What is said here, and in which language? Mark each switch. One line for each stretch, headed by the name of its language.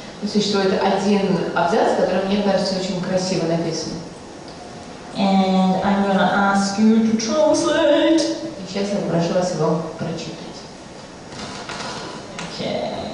Russian: Существует один абзац, который, мне кажется, очень красиво написан.
English: And I'm going to ask you to translate.
Russian: И сейчас я прошу вас его прочитать.
English: Okay.